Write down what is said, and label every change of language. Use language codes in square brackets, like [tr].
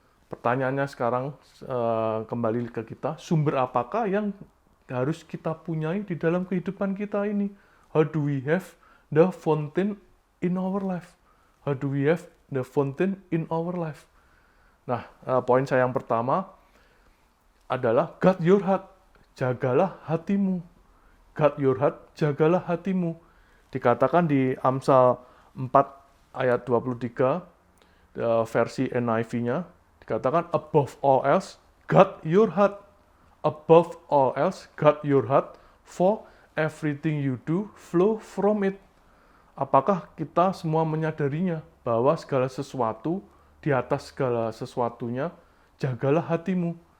[id] Pertanyaannya sekarang kembali ke kita, sumber apakah yang harus kita punyai di dalam kehidupan kita ini? [en] How do we have the fountain in our life? How do we have the fountain in our life? [id] Nah, poin saya yang pertama adalah [en] guard your heart, [id] jagalah hatimu. [en] Guard your heart, [id] jagalah hatimu. Dikatakan di Amsal 4 ayat 23, versi NIV-nya, dikatakan [en] above all else, guard your heart. Above all else, guard your heart, for everything you do flow from it. [id] Apakah kita semua menyadarinya bahwa segala sesuatu, di atas segala sesuatunya, jagalah hatimu.